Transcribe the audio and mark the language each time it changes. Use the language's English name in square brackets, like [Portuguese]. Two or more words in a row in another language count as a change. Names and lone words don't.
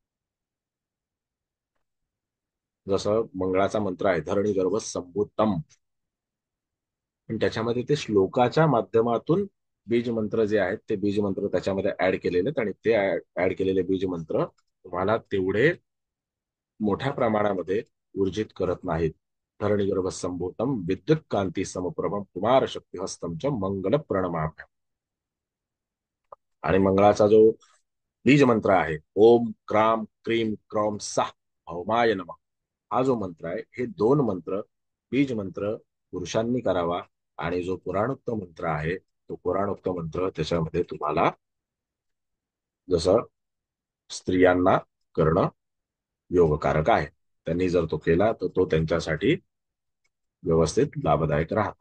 [Marathi] जसं मंगळाचा मंत्र आहे [Sanskrit] धरणी गर्भ संभूतम, [Marathi] पण त्याच्यामध्ये ते श्लोकाच्या माध्यमातून बीज मंत्र जे आहेत ते बीज मंत्र त्याच्यामध्ये ऍड केलेले आहेत आणि ते ऍड केलेले बीज मंत्र तुम्हाला तेवढे मोठ्या प्रमाणामध्ये ऊर्जित करत नाहीत. [Sanskrit] धरणी गर्भ संभूतम विद्युत कांती समप्रभम कुमार शक्ती हस्तम च मंगल प्रणमाभ्याम. [Marathi] आणि मंगळाचा जो बीज मंत्र आहे [Sanskrit] ओम क्राम क्रीम क्रॉम सा भौमाय नमः, [Marathi] हा जो मंत्र आहे हे दोन मंत्र बीज मंत्र पुरुषांनी करावा आणि जो पुराणोक्त मंत्र आहे तो पुराणोक्त मंत्र त्याच्यामध्ये तुम्हाला जसं स्त्रियांना करणं योगकारक आहे. त्यांनी जर तो केला तर तो त्यांच्यासाठी व्यवस्थित लाभदायक राहतो.